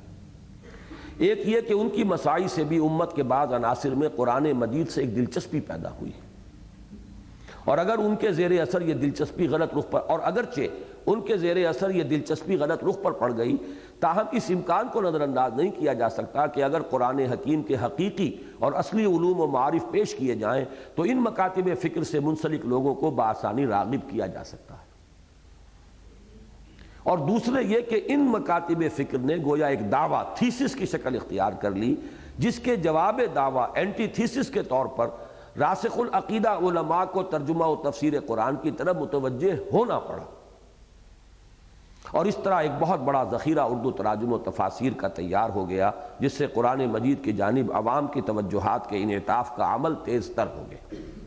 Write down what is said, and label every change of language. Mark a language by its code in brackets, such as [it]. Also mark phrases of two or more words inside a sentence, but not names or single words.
[ur] ایک یہ کہ ان کی مساعی سے بھی امت کے بعض عناصر میں قرآن مجید سے ایک دلچسپی پیدا ہوئی، اور اگر ان کے زیر اثر یہ دلچسپی غلط رخ پر، اور اگرچہ ان کے زیر اثر یہ دلچسپی غلط رخ پر پڑ گئی، تاہم اس امکان کو نظر انداز نہیں کیا جا سکتا کہ اگر قرآن حکیم کے حقیقی اور اصلی علوم و معارف پیش کیے جائیں تو ان مکاتب فکر سے منسلک لوگوں کو بآسانی راغب کیا جا سکتا ہے۔ اور دوسرے یہ کہ ان مکاتب فکر نے گویا ایک دعویٰ تھیسس کی شکل اختیار کر لی، جس کے جواب دعویٰ اینٹی تھیسس کے طور پر راسخ العقیدہ علماء کو ترجمہ و تفسیر قرآن کی طرف متوجہ ہونا پڑا، اور اس طرح ایک بہت بڑا ذخیرہ اردو تراجم و تفاسیر کا تیار ہو گیا، جس سے قرآن مجید کی جانب عوام کی توجہات کے انعطاف کا عمل تیز تر ہو گیا۔